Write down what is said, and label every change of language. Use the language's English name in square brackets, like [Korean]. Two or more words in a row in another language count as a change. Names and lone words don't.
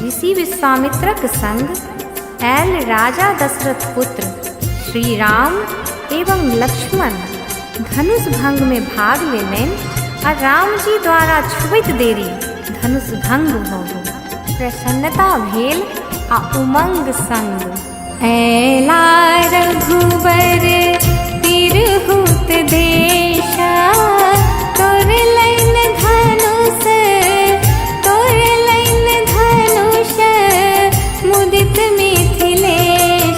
[Maithili] ऋषि विश्वामित्रक संग आयल राजा दशरथ पुत्र श्री राम एवं लक्ष्मण धनुष भंग में भाग लेलनि, आ राम जी द्वारा छुबैत देरी धनुष भंग भऽ गेल। प्रसन्नता भेल आ उमंग संग ऐला रघुबर तिरहुत देशा, तोड़लनि धनुष तोड़लनि धनुष मुदित मिथिलेश।